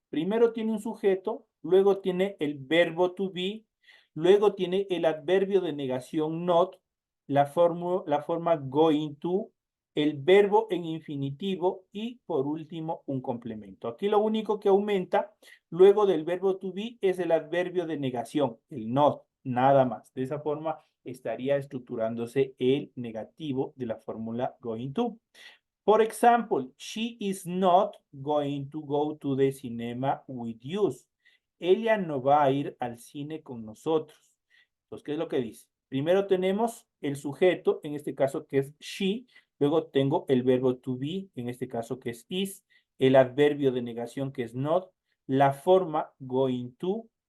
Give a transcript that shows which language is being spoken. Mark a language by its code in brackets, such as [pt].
[es] Primero tiene un sujeto, luego tiene el verbo to be, luego tiene el adverbio de negación not, la forma going to, el verbo en infinitivo y por último un complemento. Aquí lo único que aumenta luego del verbo to be es el adverbio de negación, el not, nada más. De esa forma estaría estructurándose el negativo de la fórmula going to. [en] For example, she is not going to go to the cinema with you. [es] Ella no va a ir al cine con nosotros. Entonces, ¿qué es lo que dice? Primero tenemos el sujeto, en este caso que es she. Luego tengo el verbo to be, en este caso que es is. El adverbio de negación que es not. La forma going to.